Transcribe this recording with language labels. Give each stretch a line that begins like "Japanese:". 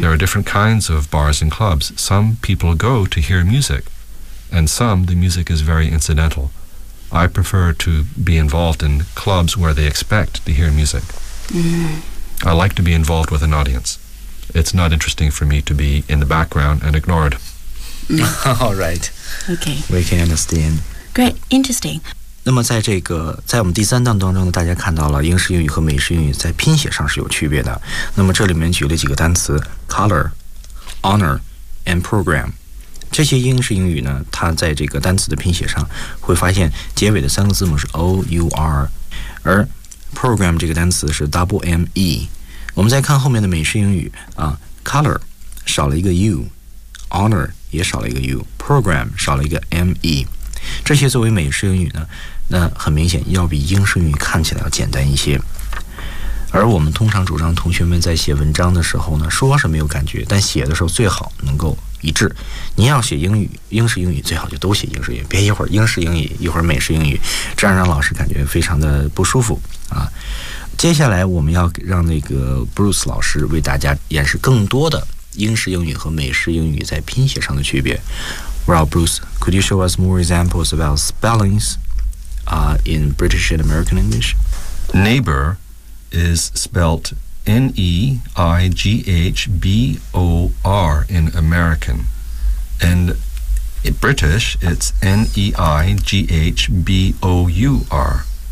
English: There are different kinds of bars and clubs. Some people go to hear music, and some, the music is very incidental. I prefer to be involved in clubs where they expect to hear music. Mm-hmm. I like to be involved with an audience. It's not interesting for me to be in the background and ignored. All right. Okay. We can understand. Great. Interesting.
Chinese: 那么在这个在我们第三档当中呢，大家看到了英式英语和美式英语在拼写上是有区别的。那么这里面举了几个单词 ：color, honor, and program. 这些英式英语呢，它在这个单词的拼写上会发现结尾的三个字母是 O-U-R， 而 program 这个单词是 double-M-E。我们再看后面的美式英语啊， color 少了一个 U， honor 也少了一个 U， program 少了一个 M-E。这些作为美式英语呢，那很明显要比英式英语看起来要简单一些。而我们通常主张同学们在写文章的时候呢，说是没有感觉，但写的时候最好能够一致。您要写英语，英式英语最好就都写英式英语，别一会儿英式英语，一会儿美式英语，这样让老师感觉非常的不舒服啊。接下来我们要让那个 Bruce 老师为大家演示更多的英式英语和美式英语在拼写上的区别。
English: Well, Bruce, could you show us more examples about spellings, in British and American English? Neighbor is spelt N-E-I-G-H-B-O-R in American. And in British, it's N-E-I-G-H-B-O-U-R.